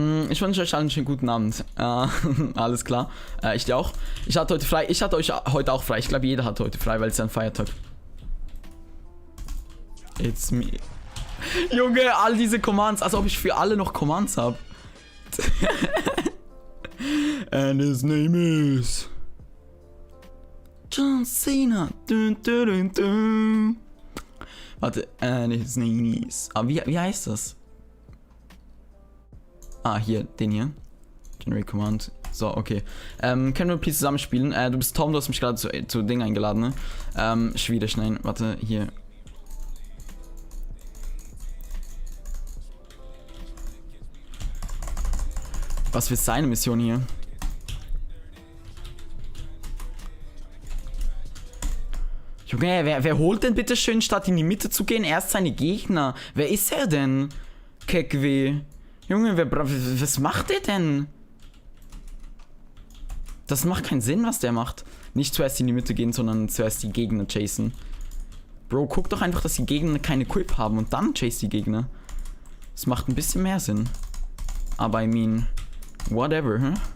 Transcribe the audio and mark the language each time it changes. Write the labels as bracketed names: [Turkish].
[German] Ich wünsche euch allen einen schönen guten Abend. Alles klar. Ich dir auch. Ich hatte heute frei. Ich hatte euch heute auch frei. Ich glaube, jeder hat heute frei, weil es ja ein Feiertag. [English] It's me. [German] Junge, all diese Commands, als ob ich für alle noch Commands habe. [English] And his name is John Cena. [German] Dun, dun, dun, dun. Warte, [English] and his name is... [German] wie heißt das? Hier, den hier. Generate Command. So, okay. Können wir please zusammen spielen? Du bist Tom, du hast mich gerade zu Ding eingeladen, ne? Schwierig, nein, warte, hier. Was wird seine Mission hier? Junge, wer holt denn bitte schön, statt in die Mitte zu gehen, erst seine Gegner? Wer ist er denn? Kekwe. Junge, was macht der denn? Das macht keinen Sinn, was der macht. Nicht zuerst in die Mitte gehen, sondern zuerst die Gegner chasen. Bro, guck doch einfach, dass die Gegner keine Equip haben und dann chase die Gegner. Das macht ein bisschen mehr Sinn. Aber [English] I mean, whatever, huh?